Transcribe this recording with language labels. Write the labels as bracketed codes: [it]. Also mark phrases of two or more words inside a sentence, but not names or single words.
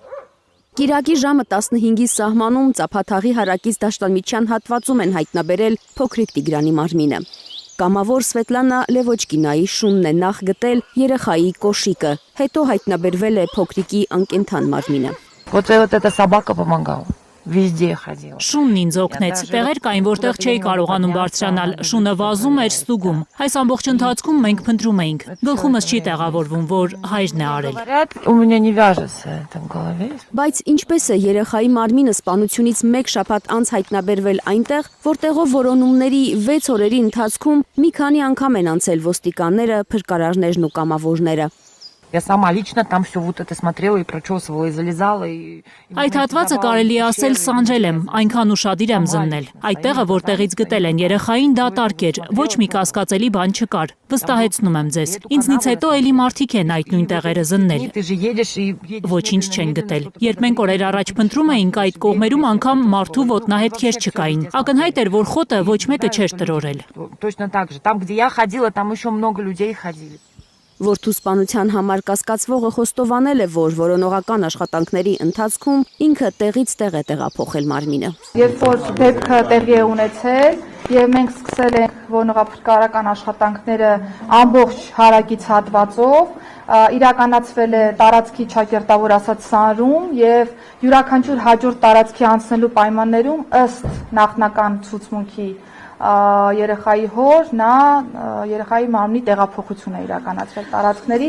[hy] Կիրակի ժամը 15-ի սահմանում ծափաթաղի հարակից դաշտամիջյան հատվածում են հայտնաբերել փոքրիկ Տիգրանի մարմինը։ Կամավոր Սվետլանա Լևոչկինայի շունն է նախ գտել երեխայի կոշիկը, հետո հայտնաբերվել է փոքրիկի անկենդան մարմինը։ [ru] Вот эта собака помогала. Везде ходила. [hy] Շունն ինձ օգնեց։ Տեղեր կային, որտեղ չէի կարողանում բարձրանալ։ Շունը վազում էր, ստուգում։ Այս ամբողջ ընթացքում մենք փնտրում էինք։ Գլխումս չի տեղավորվում, որ հայրն է արել։ [ru] У меня не вяжется это в голове. [hy] Բայց ինչպես է երեխայի մարմինը սպանությունից 1 շաբաթ անց հայտնաբերվել այնտեղ, որտեղով որոնումների 6 օրերի ընթացքում մի քանի անգամ են անցել ոստիկանները, փրկարարներն ու կամավորները։ [ru] Я сама лично там все вот это смотрела и прочесывала, и залезала, и... [hy] Այդ հատվածը կարելի է ասել սանջել եմ, այնքան ուշադիր եմ զննել։ Այդ տեղը, որտեղից գտել են երեխային, դա տարկ էր, ոչ մի կասկածելի բան չկար։ Վստահեցնում եմ ձեզ։ Ինձնից հետո էլի մարդիկ են այդ նույն տեղերը զննել։ [ru] Ты же едешь и... [hy] Ոչինչ չեն գտել։ Երբ մենք օրեր առաջ փնտրում էինք, այդ կողմերում անգամ մարդու ոտնահետքեր չկային։ Ակնհայտ էր, որ խոտը ոչ մեկը չէր տրորել։ [ru] Точно так же. Там, где я ходила, там еще много людей ходили. [hy] Որդու սպանության համար կասկածվողը խոստովանել է, որ որոնողական աշխատանքների ընթացքում ինքը տեղից տեղ է տեղափոխել մարմինը։ Երբ որ դեպքը տեղի է ունեցել եւ մենք սկսել ենք որոնողափրկարարական աշխատանքները ամբողջ հարակից հատվածով, իրականացվել է տարածքի ճակերտավոր ասած սանրում եւ յուրաքանչյուր հաջորդ տարածքի անցնելու պայմաններում ըստ նախնական ցուցմունքի երեխայի հոր նա երեխայի մարմնի տեղափոխություն է իրականացրել տարածքների։